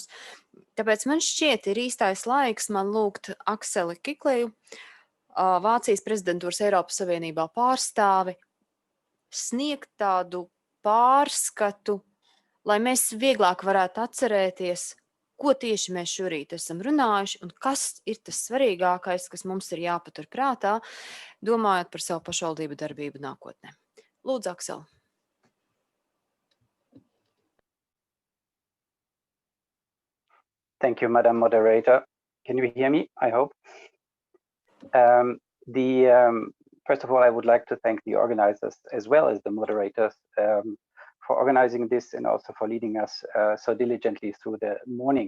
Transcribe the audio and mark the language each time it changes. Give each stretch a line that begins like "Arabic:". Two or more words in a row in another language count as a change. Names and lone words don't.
Latvian: Tāpēc man šķiet ir īstais laiks man lūgt Akseli Kikleju, Vācijas prezidentūras Eiropas Savienībā pārstāvi, sniegt tādu pārskatu, lai mēs vieglāk varētu atcerēties, ko tieši mēs šorīt esam runājuši un kas ir tas svarīgākais, kas mums ir jāpatur prātā, domājot par savu pašvaldību darbību nākotnē. Lūdzu, Aksel.
English: Thank you, Madam Moderator. Can you hear me? I hope. First of all, I would like to thank the organizers as well as the moderators for organizing this and also for leading us so diligently through the morning.